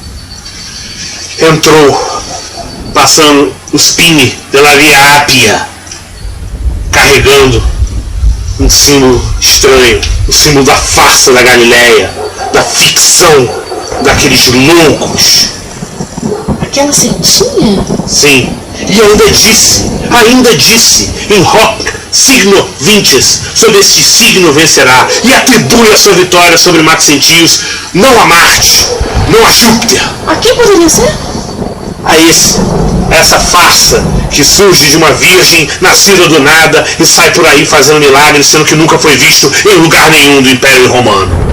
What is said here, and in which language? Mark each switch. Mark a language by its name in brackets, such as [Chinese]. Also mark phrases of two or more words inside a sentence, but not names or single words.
[Portuguese] Entrou passando o Spine pela Via Ápia, carregando um símbolo estranho, o símbolo da farsa da Galileia, da ficção daqueles loucos. Aquela sentinha? Sim, e ainda disse, [Latin] em hoc signo vintes, [Portuguese] sobre este signo vencerá, e atribui a sua vitória sobre Maxentius, não a Marte, não a Júpiter. A quem poderia ser? A essa farsa que surge de uma virgem nascida do nada e sai por aí fazendo milagres, sendo que nunca foi visto em lugar nenhum do Império Romano.